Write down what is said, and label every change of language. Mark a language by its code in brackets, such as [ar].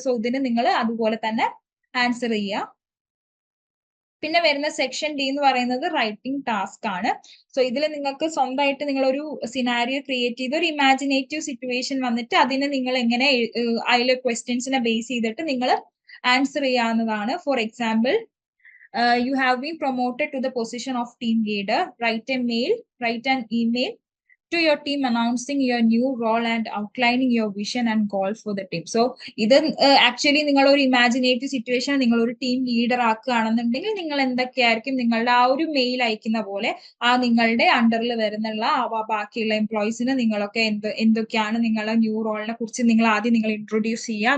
[ml] So ഇതിന് നിങ്ങൾ അതുപോലെ തന്നെ ആൻസർ ചെയ്യുക. പിന്നെ വരുന്ന സെക്ഷൻ ഡി എന്ന് പറയുന്നത് റൈറ്റിംഗ് ടാസ്ക് ആണ്. സോ ഇതിൽ നിങ്ങൾക്ക് സ്വന്തമായിട്ട് നിങ്ങളൊരു സിനാരിയോ ക്രിയേറ്റ് ചെയ്ത് ഒരു ഇമാജിനേറ്റീവ് സിറ്റുവേഷൻ വന്നിട്ട് അതിന് നിങ്ങൾ എങ്ങനെ അതിലെ ക്വസ്റ്റ്യൻസിനെ ബേസ് ചെയ്തിട്ട് നിങ്ങൾ ആൻസർ ചെയ്യാവുന്നതാണ്. [en] For example, you have been promoted to the position of team leader. Write an email to your team announcing your new role and outlining your vision and goal for the team. [ml] So ഇത് actually നിങ്ങൾ ഒരു imaginative situation, നിങ്ങൾ ഒരു team leader ആക്കുകയാണെന്നുണ്ടെങ്കിൽ നിങ്ങൾ എന്തൊക്കെയായിരിക്കും നിങ്ങളുടെ ആ ഒരു മെയിൽ അയക്കുന്ന പോലെ ആ നിങ്ങളുടെ അണ്ടറിൽ വരുന്നുള്ള ബാക്കിയുള്ള എംപ്ലോയീസിന് നിങ്ങളൊക്കെ എന്തൊക്കെയാണ് നിങ്ങളുടെ ന്യൂ റോളിനെ കുറിച്ച് നിങ്ങൾ ആദ്യം ഇൻട്രൊഡ്യൂസ് ചെയ്യുക.